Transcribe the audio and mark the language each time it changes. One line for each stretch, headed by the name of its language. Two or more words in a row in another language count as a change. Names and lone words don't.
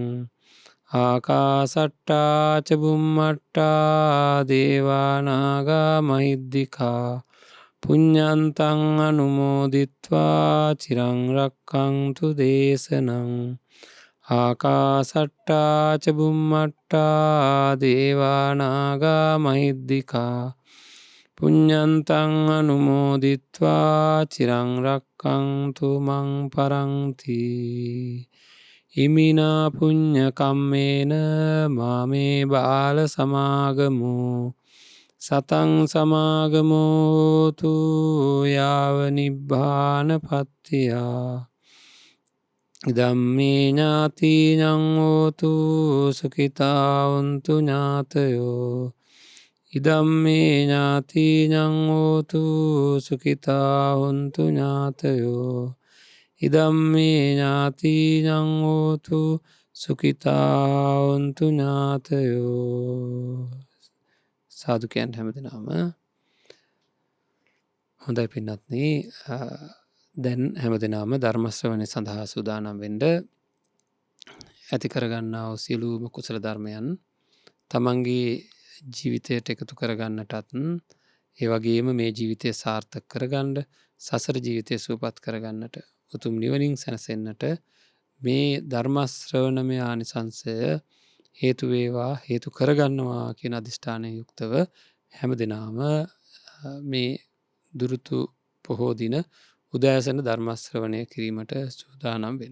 Pali: ආකාසට්ටා ච බුම්මට්ටා දේවානාගා මහිද්దికා පුඤ්ඤන්තං අනුමෝදිත්වා චිරං රක්ඛන්තු දේශනං ආකාසට්ටා ච බුම්මට්ටා දේවානාගා මහිද්దికා පුඤ්ඤන්තං අනුමෝදිත්වා චිරං රක්ඛන්තු මං පරන්ති ඉමිනා පුඤ්ඤ කම්මේන මාමේ බාල සමාගමෝ සතං සමාගමෝතු යාව නිබ්බාන පත්තියා ධම්මේ ඥාතිනං හෝතු සුඛිතා වന്തു ඥාතයෝ ඉදම්මේ ඥාතිනං හෝතු සුඛිතා වന്തു ඥාතයෝ ඉදම්මේ ඥාතිනං හෝතු සුඛිතා වന്തു ඥාතයෝ
Sinhala: සාදු කියන්න හැමදෙනාම හොඳයි පින්වත්නි දැන් හැමදෙනාම ධර්ම ශ්‍රවණය සඳහා සූදානම් වෙන්න ඇති කරගන්නා වූ සියලුම කුසල ධර්මයන් තමන්ගේ ජීවිතයට එකතු කරගන්නටත් ඒ වගේම මේ ජීවිතය සාර්ථක කරගන්න සසර ජීවිතය සුවපත් කරගන්නට උතුම් නිවනින් සැනසෙන්නට මේ ධර්ම ශ්‍රවණමය ආනිසංසය හේතු වේවා හේතු කරගන්නවා කියන අධිෂ්ඨානයෙන් යුක්තව හැමදෙනාම මේ දුරුතු පොහෝ දින උදෑසන ධර්ම ශ්‍රවණය කිරීමට සූදානම් වෙන්න.